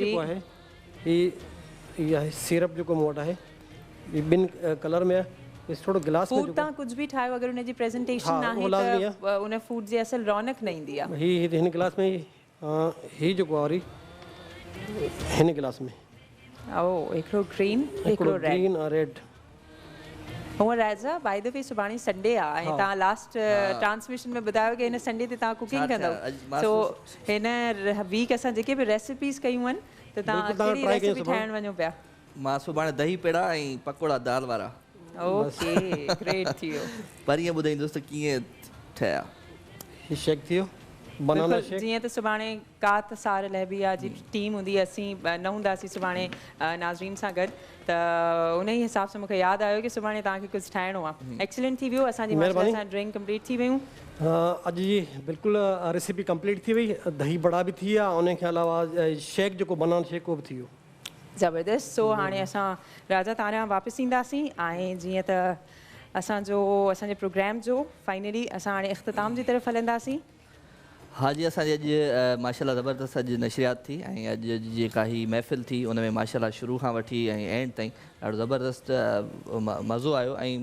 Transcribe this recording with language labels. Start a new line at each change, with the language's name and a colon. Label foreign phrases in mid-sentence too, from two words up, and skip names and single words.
Sindhi: जेको आहे हीअ आहे सिरप जेको मूं वटि आहे हीउ 2 कलर में आहे थोड़ो गिलास में तव्हां कुझु बि ठाहियो अगरि हुनजी प्रेज़ेंटेशन आहे त उन फूड जी असल रौनक न ईंदी आहे हीअ हिन गिलास में हीअ जेको आहे वरी हिन गिलास में हिकिड़ो ग्रीन
Hindi: और रेड
Sindhi: हूअं राजा
English: by the way
Sindhi: सुभाणे संडे आहे ऐं तव्हां
English: last transmission
Sindhi: में ॿुधायो की हिन संडे ते तव्हां कुकिंग कंदव सो हिन वीक असां जेके बि रेसिपीज़ कयूं आहिनि त तव्हां कहिड़ी रेसिपी ठाहिणु वञो पिया मां सुभाणे दही पेड़ा ऐं पकोड़ा दाल वारा
English: okay great
Sindhi: थी वियो पर ईअं ॿुधाईंदुसि त कीअं ठहिया हीउ शेक थी वियो
English: banana shake
Sindhi: जीअं त सुभाणे कात सार लहबिया जी टीम हूंदी असीं न हूंदासीं सुभाणे नाज़रीन सां गॾु त उन ई हिसाब सां मूंखे यादि आयो की सुभाणे तव्हांखे कुझु ठाहिणो आहे एक्सीलेंट थी वियो असांजी
English: drink complete
Sindhi: थी वियूं अॼु जी बिल्कुलु
English: recipe complete
Sindhi: थी वई दही बड़ा बि थी विया उन खां अलावा शेक जेको
English: banana shake
Sindhi: उहो बि थी वियो ज़बरदस्त सो हाणे असां राजा तारियां वापसि ईंदासीं ऐं जीअं त असांजे प्रोग्राम जो फाइनली असां हाणे इख़्तिताम जी तरफ़ हलंदासीं हाँ जी असांजी अॼु माशाल्लाह ज़बरदस्त अॼु नशरियात थी ऐं अॼु जेका ही महफ़िल थी उन में माशाल्लाह शुरू खां वठी ऐं एंड ताईं ॾाढो ज़बरदस्त मज़ो आयो ऐं